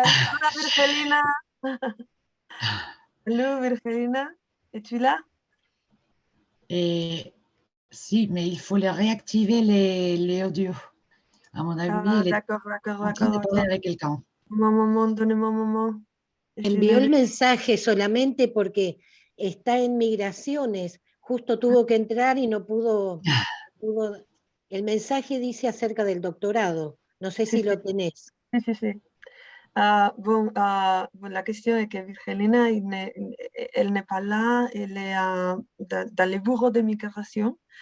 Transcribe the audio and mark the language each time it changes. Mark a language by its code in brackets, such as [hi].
[es] Hola Virgelina. [en] Hello [fr] Virgelina, es-tu là? Et si, mais il faut les réactiver les audios. À mon avis, elle est D'accord, en train de parler avec quelqu'un. Un moment, donnez-moi un moment. [es] Envió el mensaje solamente porque está en migraciones. Justo tuvo que entrar y no pudo. El mensaje dice acerca del doctorado. No sé si lo tenés. Sí. [fr] Bon, la question est que Virgelina, elle n'est pas là, elle est dans le bureau de migration.